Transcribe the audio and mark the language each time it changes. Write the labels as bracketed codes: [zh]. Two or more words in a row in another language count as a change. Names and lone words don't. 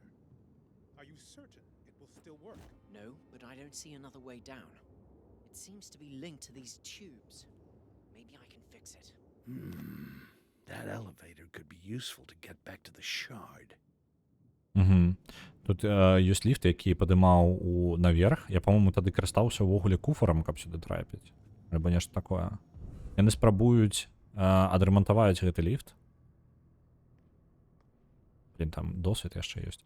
[en] Are you certain it will still work? No, but I don't see another way down. It seems to be linked to these tubes. Maybe I can fix it. That elevator could be useful to get back to the shard. [be] Тут ёсць ліфт, які падымаў наверх. Я, па-моему, тады карыстаўся ўвогуле куфарам, каб сюды трапіць. Альбо нешта такое. Яны спрабуюць адрамантаваць гэты ліфт. Блин, там досвід яшчэ ёсць.